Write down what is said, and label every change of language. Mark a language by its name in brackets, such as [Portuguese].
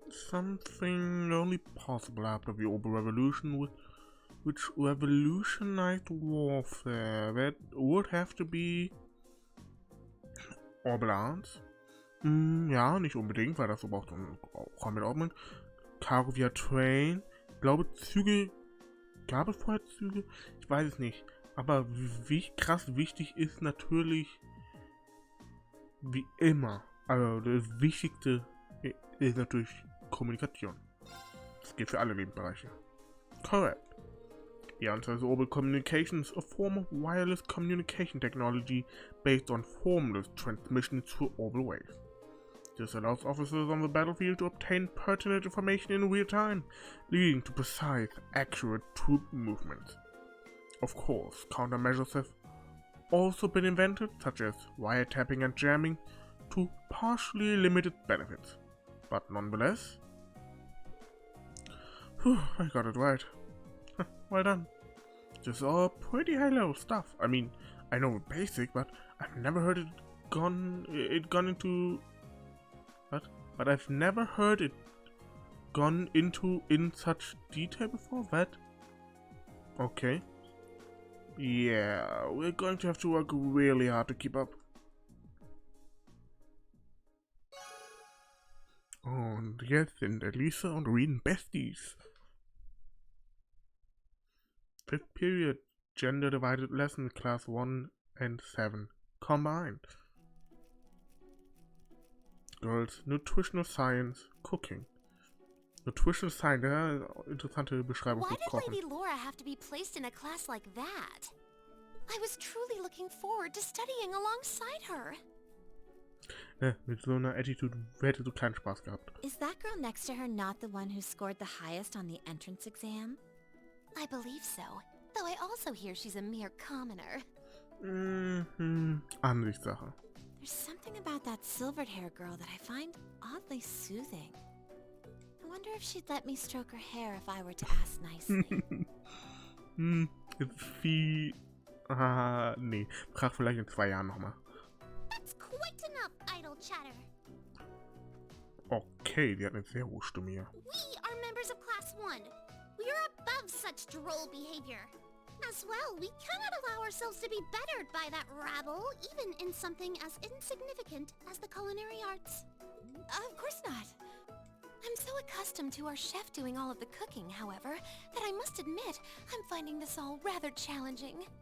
[English] Something only possible after the Orbital Revolution, which revolutionized warfare. That would have to be Orbital Arms. [German] Ja, nicht unbedingt, weil das so braucht auch mit Orbital. [English] Cargo via Train. [German] Ich glaube, Züge. Gab es vorher Züge? Ich weiß es nicht. Aber wie krass wichtig ist natürlich, wie immer, also das Wichtigste ist natürlich Kommunikation. Das geht für alle Lebensbereiche. Korrekt. [English] The answer is orbital communications, a form of wireless communication technology based on formless transmission through orbital waves. This allows officers on the battlefield to obtain pertinent information in real time, leading to precise, accurate troop movements. Of course, countermeasures have also been invented, such as wiretapping and jamming, to partially limited benefits. But nonetheless, I got it right. Well done. This is all pretty high-level stuff. I mean, I know the basic, but I've never heard it gone into... What? But I've never heard it gone into in such detail before. That? Okay. Yeah, we're going to have to work really hard to keep up. [German] Und jetzt sind Elisa und Rean Besties. [English] 5th period, gender divided lesson, class 1 and 7 combined. Girls, nutritional science, cooking. Nutritional science, [German] ja, interessante Beschreibung [English] Why [German] für [English] did [German] Kochen. [English] Lady Laura have to be placed in a class like that? I was truly looking forward to studying alongside her. [German] Mit so einer Attitude hätte du keinen Spaß gehabt. [English] Is that girl next to her not the one who scored the highest on the entrance exam? I believe so, though I also hear she's a mere commoner. [German] Ansichtssache. [English] There's something about that silvered-haired girl that I find oddly soothing. I wonder if she'd let me stroke her hair if I were to ask nicely. [German] Ist viel... nee. Frag vielleicht in 2 Jahren nochmal. [English] That's quite enough idle chatter. [German] Okay, die hat eine sehr hohe Stimme hier. [English] We are members of Class 1. We are above such droll behavior. As well, we cannot allow ourselves to be bettered by that rabble, even in something as insignificant as the culinary arts. Of course not. I'm so accustomed to our chef doing all of the cooking, however, that I must admit I'm finding this all rather challenging.